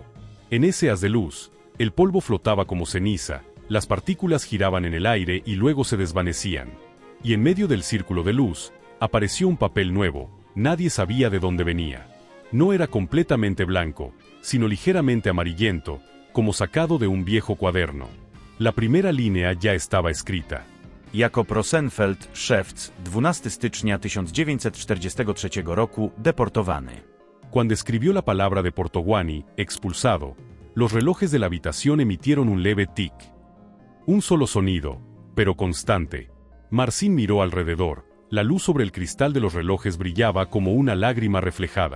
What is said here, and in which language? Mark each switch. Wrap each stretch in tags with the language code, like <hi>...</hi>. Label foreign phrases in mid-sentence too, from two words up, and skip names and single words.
<es>En ese haz de luz, el polvo flotaba como ceniza, las partículas giraban en el aire y luego se desvanecían. Y en medio del círculo de luz, apareció un papel nuevo, nadie sabía de dónde venía. No era completamente blanco, sino ligeramente amarillento, como sacado de un viejo cuaderno. La primera línea ya estaba escrita.</es> <pl>Jakob Rosenfeld, szewc, 12 stycznia 1943 roku, deportowany.</pl> <es>Cuando escribió la palabra de Portoguani, expulsado, los relojes de la habitación emitieron un leve tic. Un solo sonido, pero constante. Marcin miró alrededor. La luz sobre el cristal de los relojes brillaba como una lágrima reflejada.</es>